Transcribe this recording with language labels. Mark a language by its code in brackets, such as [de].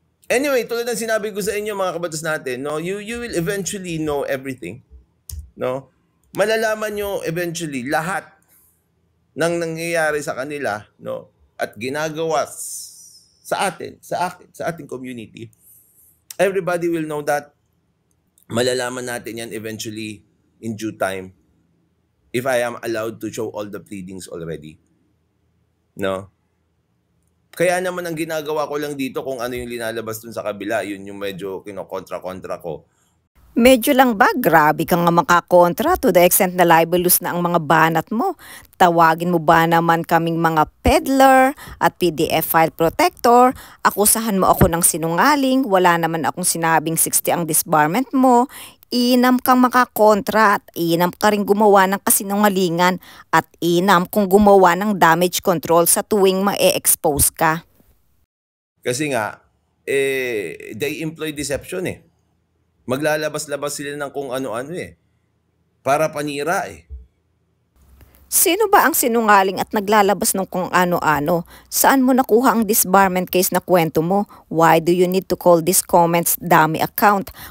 [tl] Anyway, tulad ng sinabi ko sa inyo mga kabatas natin, no, [en] you will eventually know everything. [tl] No? Malalaman nyo eventually lahat ng nangyayari sa kanila, no, at ginagawa sa atin, sa ating community. [en] Everybody will know that. [tl] Malalaman natin yan [en] eventually in due time. If I am allowed to show all the pleadings already. [tl] No? Kaya naman ang ginagawa ko lang dito kung ano yung linalabas dun sa kabila, yun yung medyo kinokontra-kontra ko. Medyo lang ba? Grabe kang nga makakontra [en] to the extent [tl] na libelous na ang mga banat mo. Tawagin mo ba naman kaming mga peddler at PDF file protector? Akusahan mo ako ng sinungaling, wala naman akong sinabing 60 ang disbarment mo. Inam kang makakontra at inam ka rin gumawa ng kasinungalingan at inam kung gumawa ng damage control sa tuwing ma-expose ka. Kasi nga, [en] they employ deception [tl] Maglalabas-labas sila ng kung ano-ano para panira Sino ba ang sinungaling at naglalabas ng kung ano-ano? Saan mo nakuha ang disbarment case na kwento mo? [en] Why do you need to call these comments dummy account?